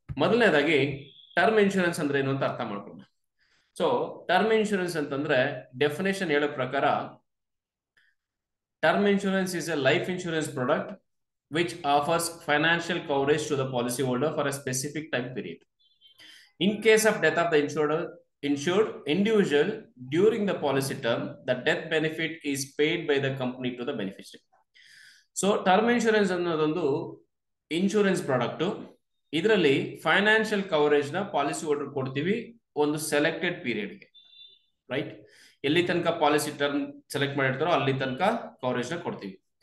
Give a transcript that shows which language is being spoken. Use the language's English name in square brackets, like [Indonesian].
[Kannada] ಮೊದಲನೇದಾಗಿ term insurance ಅಂದ್ರೆ ಏನು ಅಂತ ಅರ್ಥ ಮಾಡ್ಕೊಳ್ಳೋಣ. ಸೊ ಟರ್ಮ್ ಇನ್ಶೂರೆನ್ಸ್ ಅಂತಂದ್ರೆ ಡೆಫಿನೇಷನ್ ಹೇಳೋ ಪ್ರಕಾರ, [English] Term insurance is a life insurance product which offers financial coverage to the policyholder for a specific time period. In case of death of the insured individual during the policy term, the death benefit is paid by the company to the beneficiary. [Kannada] So term insurance ಅನ್ನೋದೊಂದು insurance product. ಇದರಲ್ಲಿ financial coverage ನ policy holder ಕೊಡ್ತೀವಿ ಒಂದು selected ಪೀರಿಯಡ್ಗೆ, right? ಎಲ್ಲಿ ತನಕ policy term select ಮಾಡಿರ್ತಾರೋ ಅಲ್ಲಿ ತನಕ coverage ನ ಕೊಡ್ತೀವಿ.